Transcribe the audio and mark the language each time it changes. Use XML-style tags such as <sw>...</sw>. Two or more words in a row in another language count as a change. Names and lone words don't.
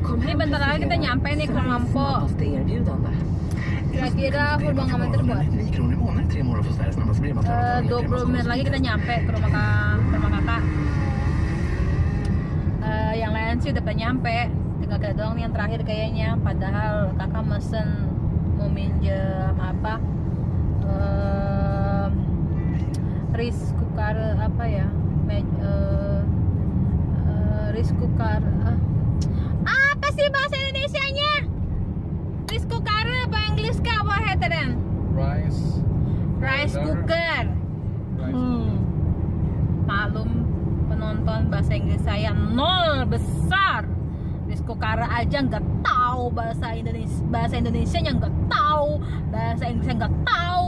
<id>Ini bentar lagi kita nyampe nih ke Mampo.</id> <sv>snabbaste erbjudande. Kira-kira hur många meter buat? 9 kronor i månaden, 3 månader för Sveriges snabbaste bredbandsleverantör.</sv> <id>20 menit lagi kita nyampe ke rumah kakak. Yang lain sih udah pada nyampe, tinggal kita doang nih yang terakhir kayaknya. Padahal kakak mesen mau minjem apa,</id> <en>rice cooker</en> <id>apa ya,</id> <en>rice cooker</en> <id>apa sih bahasa Indonesianya?</id> <en>Rice cooker</en> <id>apa Inggris kah?</id> <sv>Apa heter den?</sv> <en>Rice cooker.</en> <id>Malum penonton bahasa Inggris saya nol besar.</id> <en>Rice cooker</en> <id>aja nggak tahu bahasa Indonesia nya nggak tahu, bahasa Inggrisnya nggak tahu.</id>